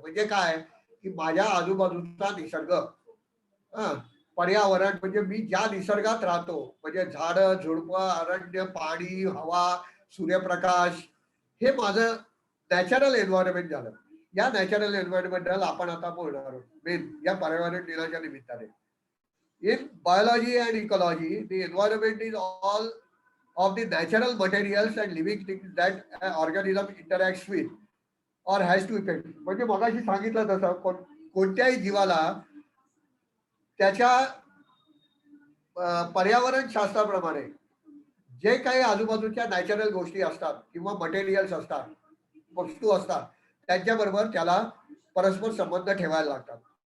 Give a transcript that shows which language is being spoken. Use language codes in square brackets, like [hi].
[mr] म्हणजे काय, की माझ्या आजूबाजूचा निसर्ग, हां, पर्यावरण म्हणजे मी ज्या निसर्गात राहतो, म्हणजे झाडं, झुडपं, अरण्य, पाणी, हवा, सूर्यप्रकाश, हे माझं नॅचरल एन्व्हायरमेंट झालं. या नॅचरल एन्व्हायरमेंटला आपण आता बोलणार आहोत, मेन या पर्यावरण दिनाच्या निमित्ताने. [en] In biology and ecology, the environment is all of the natural materials and living things that an organism interacts with or has to effect. [mr] म्हणजे मगाशी सांगितलं तसं कोणत्याही जीवाला त्याच्या पर्यावरण शास्त्राप्रमाणे जे काही आजूबाजूच्या नॅचरल गोष्टी असतात किंवा मटेरियल्स असतात, वस्तू असतात, त्यांच्याबरोबर त्याला परस्पर संबंध ठेवायला लागतात.